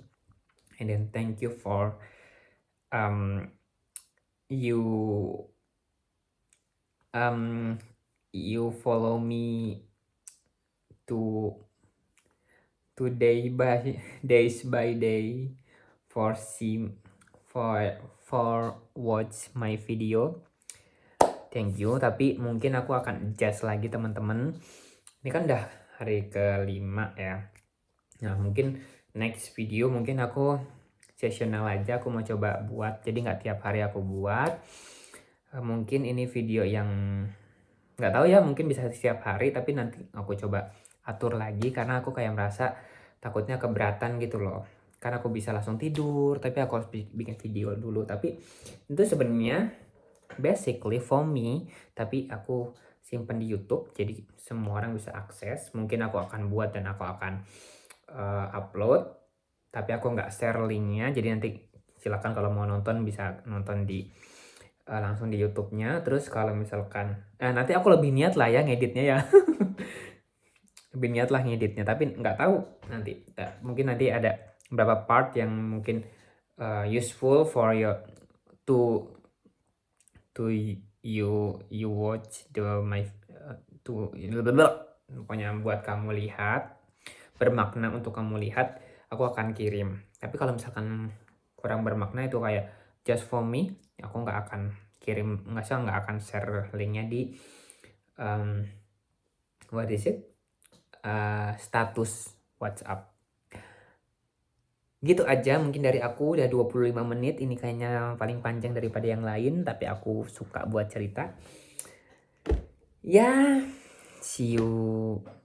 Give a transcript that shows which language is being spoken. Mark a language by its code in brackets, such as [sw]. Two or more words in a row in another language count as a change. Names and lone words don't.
[en] And then thank you for you you follow me to days by day for watch my video. Thank you. [id] Tapi mungkin aku akan adjust lagi teman-teman. Ini kan udah hari ke-5 ya. Nah mungkin [en] next video [id] mungkin aku seasonal aja, aku mau coba buat. Jadi nggak tiap hari aku buat. Mungkin ini video yang nggak tahu ya, mungkin bisa setiap hari, tapi nanti aku coba atur lagi karena aku kayak merasa takutnya keberatan gitu loh. Karena aku bisa langsung tidur, tapi aku harus bikin video dulu. Tapi itu sebenarnya [en] basically for me, [id] tapi aku simpan di YouTube jadi semua orang bisa akses. Mungkin aku akan buat dan aku akan upload, tapi aku nggak share linknya. Jadi nanti silakan kalau mau nonton bisa nonton di langsung di YouTube-nya. Terus kalau misalkan nanti aku lebih niat lah ya ngeditnya ya. Lebih niat lah ngeditnya, tapi nggak tahu nanti. Mungkin nanti ada beberapa part yang mungkin [en] useful for your to you watch [id] pokoknya buat kamu lihat, bermakna untuk kamu lihat, aku akan kirim. Tapi kalau misalkan kurang bermakna itu kayak [en] just for me, [id] aku nggak akan kirim, nggak akan share linknya di [en] what is it, [id] status WhatsApp. Gitu aja mungkin dari aku, udah 25 menit. Ini kayaknya paling panjang daripada yang lain, tapi aku suka buat cerita. Ya, [en] see you